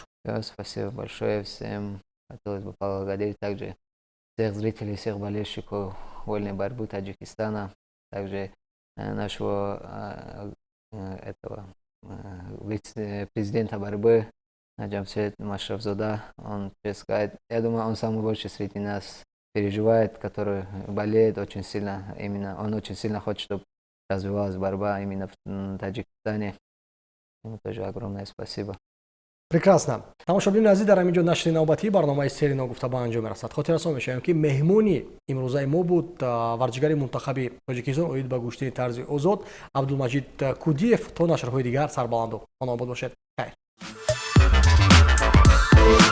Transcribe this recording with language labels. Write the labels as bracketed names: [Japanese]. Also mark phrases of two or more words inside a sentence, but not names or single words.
[Russian] Все, спасибо большое всем. Хотелось бы поблагодарить также всех зрителей, всех болельщиков вольной борьбы Таджикистана, также нашего вице-президента борьбы Наджамшед Машрафзода. Он, я думаю, он самый больше среди нас переживает, который болеет очень сильно. Именно он очень сильно хочет, чтобы развивалась борьба именно в Таджикистане. Ему тоже огромное спасибо. Прекрасно. [Tajik] Тамошобини азиз дар ҳаминҷо нашри навбатии барномаи серино гуфта ба анҷом мерасад. хотиррасон мешавем ки меҳмони имрӯзаи мо буд варзишгари мунтахаби Тоҷикистон оид ба гӯштини тарзи озод Абдулмаджид Кудиев. То нашрҳои дигар сарбаланду онобод бошед.